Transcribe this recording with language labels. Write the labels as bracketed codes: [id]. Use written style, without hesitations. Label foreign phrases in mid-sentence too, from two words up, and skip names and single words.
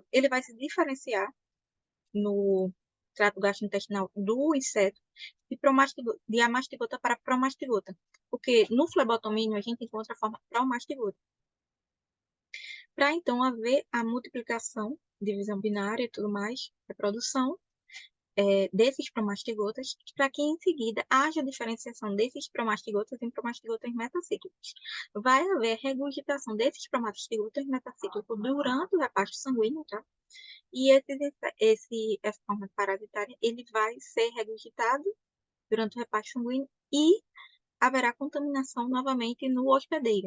[pt] Ele vai se diferenciar no trato gastrointestinal do inseto de amastigota para promastigota, porque no flebotomínio a gente encontra a forma promastigota. Para então haver a multiplicação, divisão binária e tudo mais, reprodução desses promastigotas, para que em seguida haja diferenciação desses promastigotas em promastigotas metacíclicos. Vai haver regurgitação desses promastigotas metacíclicos durante o repasto sanguíneo, tá? E essa forma parasitária, ele vai ser regurgitado durante o repasto sanguíneo e haverá contaminação novamente no hospedeiro.